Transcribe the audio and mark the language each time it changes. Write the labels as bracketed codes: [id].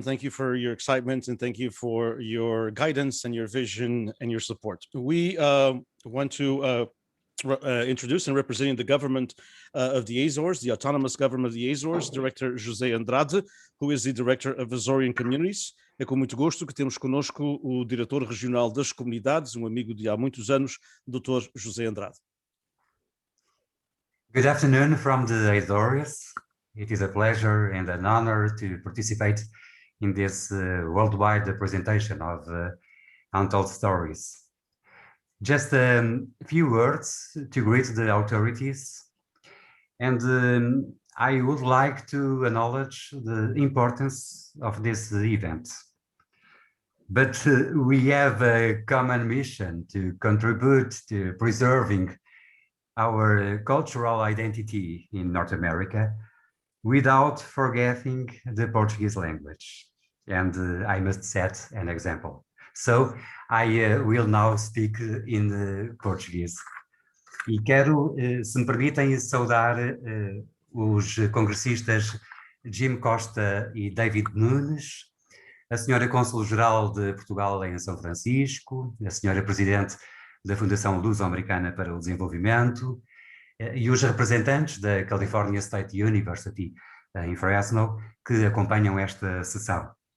[en] Thank you for your excitement, and thank you for your guidance and your vision and your support. We want to introduce and representing the government of the Azores, the autonomous government of the Azores, Director José Andrade, who is the Director of Azorian Communities. [pt] É com muito gosto que temos conosco o Diretor Regional das Comunidades, amigo de há muitos anos, Dr. José Andrade. [en] Good afternoon from the Azores. It is a pleasure and an honor to participate in this worldwide presentation of Untold Stories. Just a few words to greet the authorities, and I would like to acknowledge the importance of this event. But we have a common mission to contribute to preserving our cultural identity in North America without forgetting the Portuguese language. And I must set an example. So I will now speak in Portuguese. [pt] E quero, se me permitem, saudar os congressistas Jim Costa e David Nunes, a senhora Cônsul-Geral de Portugal em São Francisco, a senhora Presidente da Fundação Luso-Americana para o Desenvolvimento e os representantes da California State University em Fresno que acompanham esta sessão.